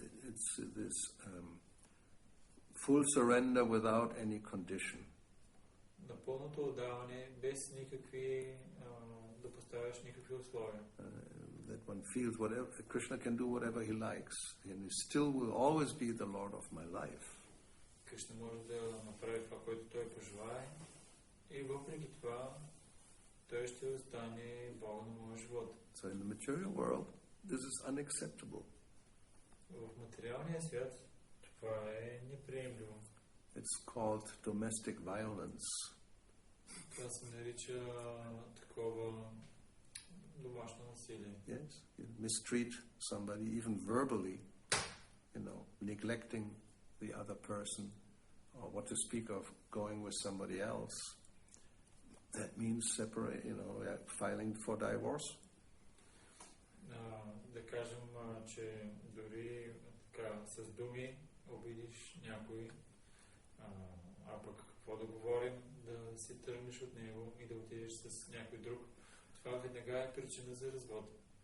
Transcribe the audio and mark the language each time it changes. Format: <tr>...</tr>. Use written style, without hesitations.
<en>It's this full surrender without any condition.</en> <bg>Напълното отдаване без никакви да поставяш никакви условия.</bg> <en>That one feels whatever Krishna can do whatever he likes, and he still will always be the Lord of my life.</en> <bg>Кришна може да направи това, което той пожелае, и въпреки това той ще остане Бог на моя живот.</bg> <en>So in the material world, this is unacceptable.</en> <bg>В материалния свят това е неприемливо.</bg> <en>It's called domestic violence.</en> <bg>Това се нарича такова домашно насилие.</bg> <en>Yes, you mistreat somebody even verbally, neglecting the other person, or what to speak of going with somebody else. That means filing for divorce.</en> <bg>Да кажем, че дори така с думи обидиш някой, а пък какво да говорим, да си тръгнеш от него и да отидеш с някой друг, това веднага е причина за развод.</bg>